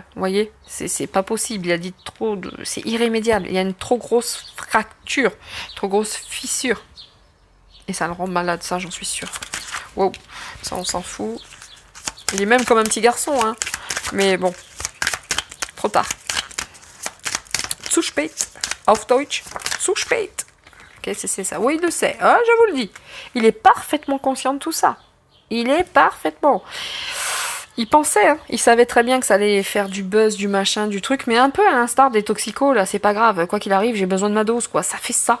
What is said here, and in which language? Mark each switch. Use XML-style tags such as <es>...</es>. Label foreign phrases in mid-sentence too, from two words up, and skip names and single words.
<fr>Vous voyez, c'est pas possible. Il a dit trop de... C'est irrémédiable. Il y a une trop grosse fracture, trop grosse fissure. Et ça le rend malade, ça, j'en suis sûre. Wow, ça, on s'en fout. Il est même comme un petit garçon, hein. Mais bon, trop tard.</fr> <de>Zu spät. Auf Deutsch. Zu spät.</de> <fr>Qu'est-ce que c'est ça? Oui, il le sait. Ah, je vous le dis. Il est parfaitement conscient de tout ça. Il est parfaitement. Il pensait, hein. Il savait très bien que ça allait faire du buzz, du machin, du truc, mais un peu à l'instar des toxicos, là, c'est pas grave. Quoi qu'il arrive, j'ai besoin de ma dose, quoi. Ça fait ça.</fr>